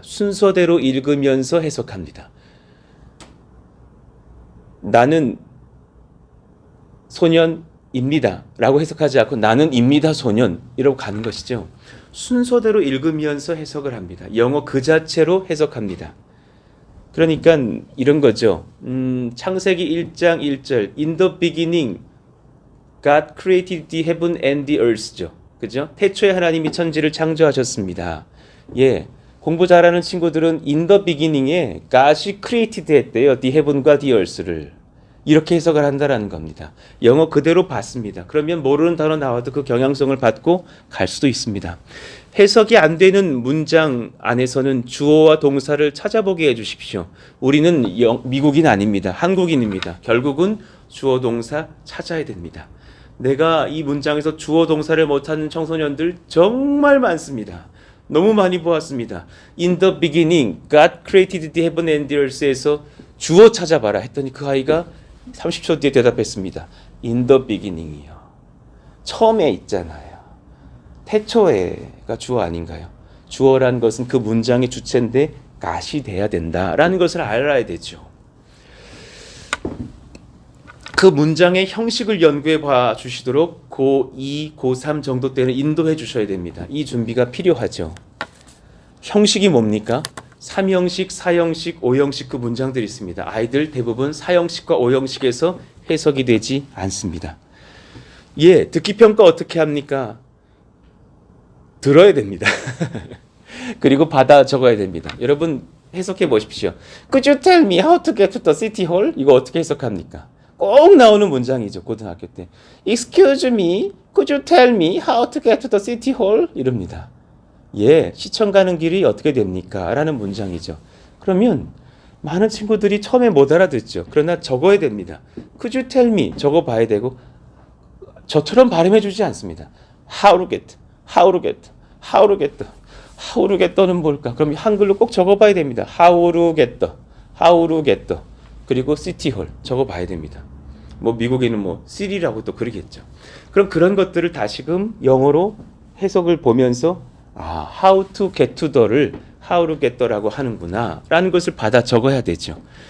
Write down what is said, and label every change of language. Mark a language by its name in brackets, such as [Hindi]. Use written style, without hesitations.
[Korean] 순서대로 읽으면서 해석합니다. 나는 소년입니다 라고 해석하지 않고 나는 입니다 소년 이라고 가는 것이죠. 순서대로 읽으면서 해석을 합니다. 영어 그 자체로 해석합니다. 그러니까 이런 거죠. 창세기 1장 1절 [English] In the beginning God created the heaven and the earth죠. [Korean] 그죠? 태초에 하나님이 천지를 창조하셨습니다. 예. 공부 잘하는 친구들은 [English] in the beginning [Korean] 에 God이 created 했대요. [English] the heaven [Korean] 과 [English] the earth [Korean] 를. 이렇게 해석을 한다라는 겁니다. 영어 그대로 봤습니다. 그러면 모르는 단어 나와도 그 경향성을 받고 갈 수도 있습니다. 해석이 안 되는 문장 안에서는 주어와 동사를 찾아보게 해주십시오. 우리는 미국인 아닙니다. 한국인입니다. 결국은 주어 동사 찾아야 됩니다. 내가 이 문장에서 주어 동사를 못하는 청소년들 정말 많습니다. 너무 많이 보았습니다. [English] In the beginning, God created the heaven and the earth에서 [Korean] 주어 찾아봐라 했더니 그 아이가 30초 뒤에 대답했습니다. [English] In the beginning이요. [Korean] 처음에 있잖아요. 태초에가 주어 아닌가요? 주어란 것은 그 문장의 주체인데 god이 돼야 된다라는 것을 알아야 되죠. 그 문장의 형식을 연구해 봐 주시도록 고2, 고3 정도 때는 인도해 주셔야 됩니다. 이 준비가 필요하죠. 형식이 뭡니까? 3형식, 4형식, 5형식 그 문장들이 있습니다. 아이들 대부분 4형식과 5형식에서 해석이 되지 않습니다. 예, 듣기 평가 어떻게 합니까? 들어야 됩니다. 그리고 받아 적어야 됩니다. 여러분 해석해 보십시오. [English] Could you tell me how to get to the city hall? [Korean] 이거 어떻게 해석합니까? 꼭 나오는 문장이죠. 고등학교 때. [English] Excuse me, could you tell me how to get to the city hall? [Korean] 이럽니다. 예, 시청 가는 길이 어떻게 됩니까? 라는 문장이죠. 그러면 많은 친구들이 처음에 못 알아듣죠. 그러나 적어야 됩니다. [English] Could you tell me? [Korean] 적어봐야 되고 저처럼 발음해 주지 않습니다. [English] How to get, how to get, how to get, how to get는 [Korean] 뭘까? 그럼 한글로 꼭 적어봐야 됩니다. [English] How to get, how to get. [Korean] 그리고 시티홀 적어봐야 됩니다. 뭐 미국에는 뭐 시리라고 또 그러겠죠. 그럼 그런 것들을 다시금 영어로 해석을 보면서 [English] how to get to the [Korean] 를 [English] how to get the [Korean] 라고 하는구나 라는 것을 받아 적어야 되죠.